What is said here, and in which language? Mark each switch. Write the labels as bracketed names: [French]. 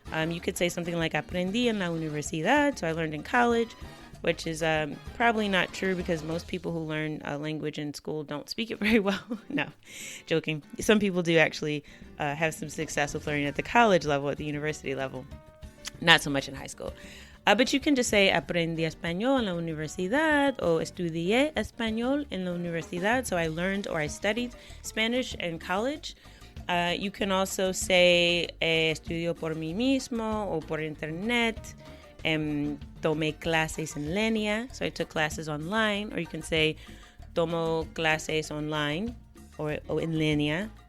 [English] You could say something like, [Spanish] aprendí en la universidad, [English] so I learned in college, which is probably not true, because most people who learn a language in school don't speak it very well. No, joking. Some people do actually have some success with learning at the college level, at the university level. Not so much in high school. But you can just say, [Spanish] aprendí español en la universidad, or estudié español en la universidad. [English] So I learned or I studied Spanish in college. You can also say, [Spanish] estudio por mí mismo o por internet. Tomé clases en línea. [English] So I took classes online. Or you can say, [Spanish] tomo clases [English] online or [Spanish] en línea.